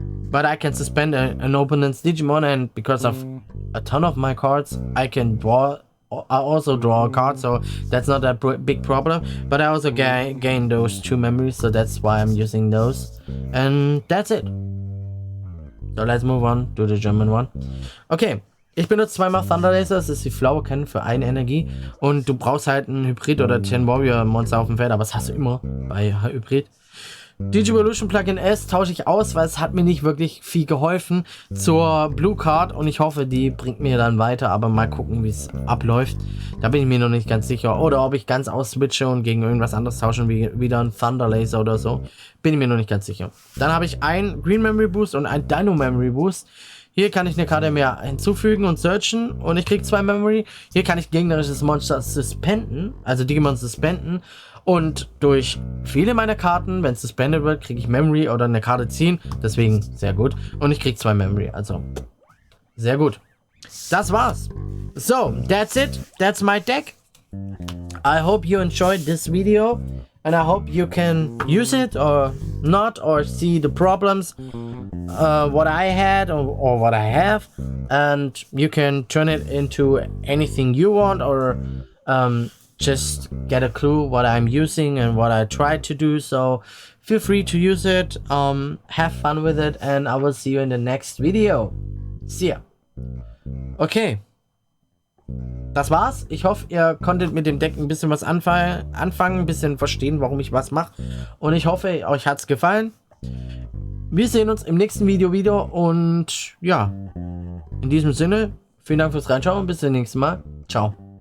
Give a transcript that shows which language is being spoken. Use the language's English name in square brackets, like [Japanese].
[English] But I can suspend an opponent's Digimon, and because of a ton of my cards, I also draw a card, so that's not that big problem. But I also gain those 2 memories, so that's why I'm using those. And that's it. So let's move on to the German one. Okay, [German] Ich benutze zweimal Thunder Laser, das ist die Flower Cannon für eine Energie. Und du brauchst halt einen Hybrid oder 10 Warrior Monster auf dem Feld, aber das hast du immer bei Hybrid. Digimon Plugin S tausche ich aus, weil es hat mir nicht wirklich viel geholfen zur Blue Card und ich hoffe, die bringt mir dann weiter, aber mal gucken, wie es abläuft. Da bin ich mir noch nicht ganz sicher. Oder ob ich ganz ausswitche und gegen irgendwas anderes tauschen, wie wieder ein Thunder Laser oder so. Bin ich mir noch nicht ganz sicher. Dann habe ich einen Green Memory Boost und einen Dino Memory Boost. Hier kann ich eine Karte mehr hinzufügen und searchen und ich kriege 2 Memory. Hier kann ich gegnerisches Monster suspenden, also Digimon suspenden. Und durch viele meiner Karten, wenn es suspended wird, kriege ich Memory oder eine Karte ziehen. Deswegen sehr gut. Und ich kriege 2 Memory, also sehr gut. Das war's. [English] So, that's it. That's my deck. I hope you enjoyed this video. And I hope you can use it or not, or see the problems what I had or what I have, and you can turn it into anything you want, or just get a clue what I'm using and what I tried to do. So feel free to use it, have fun with it, and I will see you in the next video. See ya. Okay. [German] Das war's. Ich hoffe, ihr konntet mit dem Deck ein bisschen was anfangen, ein bisschen verstehen, warum ich was mache. Und ich hoffe, euch hat's gefallen. Wir sehen uns im nächsten Video wieder. Und ja, in diesem Sinne, vielen Dank fürs Reinschauen und bis zum nächsten Mal. Ciao.